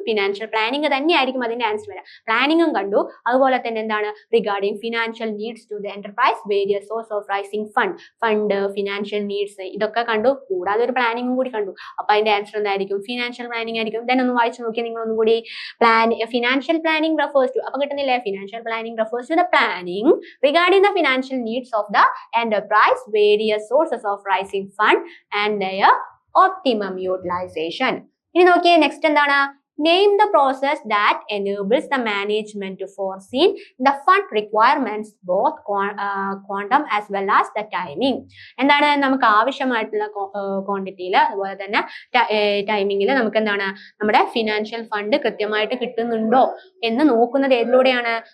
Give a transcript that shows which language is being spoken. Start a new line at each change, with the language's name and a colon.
Malayalam: Financial planning തന്നെയായിരിക്കും അതിന്റെ answer വരാ. പ്ലാനിങ്ങും കണ്ടു, അതുപോലെ തന്നെ എന്താണ്?
English: regarding financial needs to the enterprise, various source of rising fund, financial needs,
Malayalam: ഇതൊക്കെ കണ്ടു. കൂടാതെ ഒരു പ്ലാനിങ്ങും കൂടി കണ്ടു. അപ്പൊ അതിന്റെ ആൻസർ എന്തായിരിക്കും? ഫിനാൻഷ്യൽ പ്ലാനിങ് ആയിരിക്കും. ദെൻ ഒന്ന് വായിച്ചു നോക്കി നിങ്ങൾ ഒന്നും കൂടി. ഫിനാൻഷ്യൽ പ്ലാനിങ് റെഫേഴ്സ് ടു, അപ്പൊ കിട്ടുന്നില്ലേ?
English: Financial planning refers to the planning regarding the financial needs of the enterprise, various sources of rising fund and their optimum utilization.
Malayalam: ഇനി നോക്കിയേ, നെക്സ്റ്റ് എന്താണ്?
English: Name the process that enables the management to foresee the fund requirements, both quantum as well as the timing.
Malayalam: എന്താണ്? നമുക്ക് ആവശ്യമായിട്ടുള്ള ക്വാണ്ടിറ്റിയിൽ അതുപോലെ തന്നെ ടൈമിങ്ങിൽ നമുക്ക് എന്താണ്? നമ്മുടെ ഫിനാൻഷ്യൽ ഫണ്ട് കൃത്യമായിട്ട് കിട്ടുന്നുണ്ടോ എന്ന് നോക്കുന്നത് ഏതിലൂടെയാണ്?